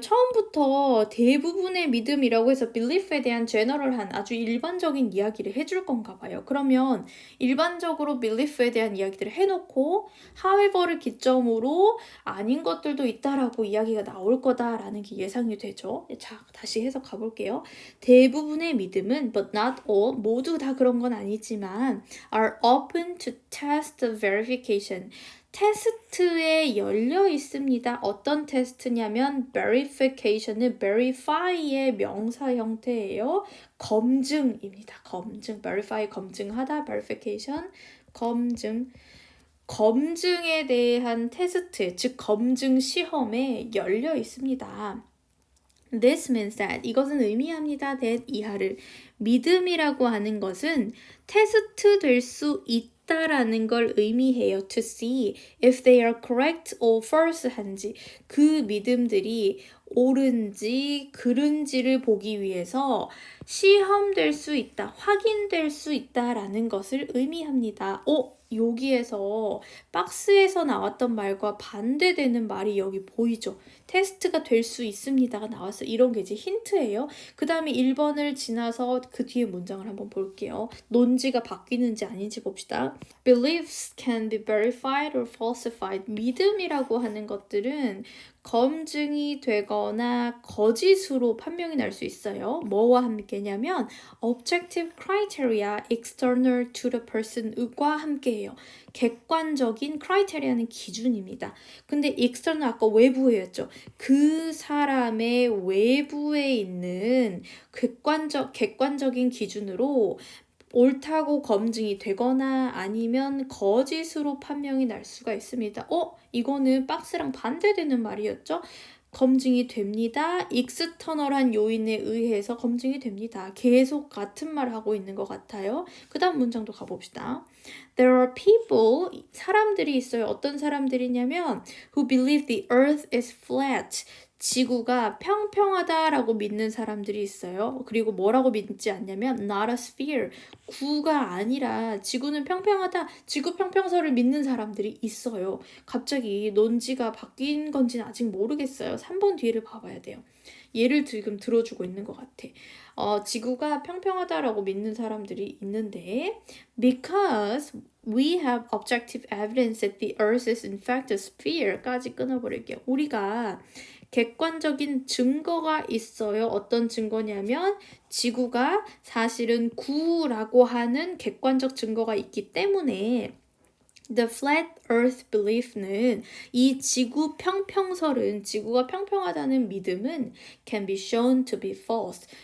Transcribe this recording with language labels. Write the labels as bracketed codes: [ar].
[ko] 처음부터 대부분의 믿음이라고 해서 belief에 대한 제너럴한 아주 일반적인 이야기를 해줄 건가 봐요. 그러면 일반적으로 belief에 대한 이야기들을 해놓고 however를 기점으로 아닌 것들도 있다라고 이야기가 나올 거다라는 게 예상이 되죠. 자, 다시 해석 가볼게요. 대부분의 믿음은 [en] but not all, [ko] 모두 다 그런 건 아니지만 [en] are open to test verification. [ko] 테스트에 열려 있습니다. 어떤 테스트냐면 verification은 verify의 명사 형태예요. 검증입니다. 검증, verify 검증하다, verification 검증. 검증에 대한 테스트, 즉 검증 시험에 열려 있습니다. [en] This means that [ko] 이것은 의미합니다. that 이하를 믿음이라고 하는 것은 테스트 될 수 있다라는 걸 의미해요. [en] To see if they are correct or false [ko] 한지 그 믿음들이 옳은지 그른지를 보기 위해서 시험될 수 있다, 확인될 수 있다라는 것을 의미합니다. 여기에서 박스에서 나왔던 말과 반대되는 말이 여기 보이죠? 테스트가 될 수 있습니다가 나왔어요. 이런 게 이제 힌트예요. 그 다음에 1번을 지나서 그 뒤에 문장을 한번 볼게요. 논지가 바뀌는지 아닌지 봅시다. [en] Beliefs can be verified or falsified. [ko] 믿음이라고 하는 것들은 검증이 되거나 거짓으로 판명이 날 수 있어요. 뭐와 함께냐면 [en] objective criteria external to the person과 [ko] 함께해요. 객관적인 criteria는 기준입니다. 근데 external 아까 외부였죠. 그 사람의 외부에 있는 객관적인 기준으로 옳다고 검증이 되거나 아니면 거짓으로 판명이 날 수가 있습니다. 이거는 박스랑 반대되는 말이었죠? 검증이 됩니다. 익스터널한 요인에 의해서 검증이 됩니다. 계속 같은 말 하고 있는 것 같아요. 그 다음 문장도 가봅시다. [en] There are people, [ko] 사람들이 있어요. 어떤 사람들이냐면 [en] who believe the earth is flat. [ko] 지구가 평평하다라고 믿는 사람들이 있어요. 그리고 뭐라고 믿지 않냐면 [en] not a sphere, [ko] 구가 아니라 지구는 평평하다, 지구 평평설을 믿는 사람들이 있어요. 갑자기 논지가 바뀐 건지는 아직 모르겠어요. 3번 뒤를 봐봐야 돼요. 예를 지금 들어주고 있는 것 같아. 지구가 평평하다라고 믿는 사람들이 있는데 [en] because we have objective evidence that the earth is in fact a sphere까지 [ko] 끊어버릴게요. 우리가 객관적인 증거가 있어요. 어떤 증거냐면 지구가 사실은 구라고 하는 객관적 증거가 있기 때문에 [en] The flat earth belief [ko] 는 이 지구 평평설은 지구가 평평하다는 믿음은 [en] can be shown to be false.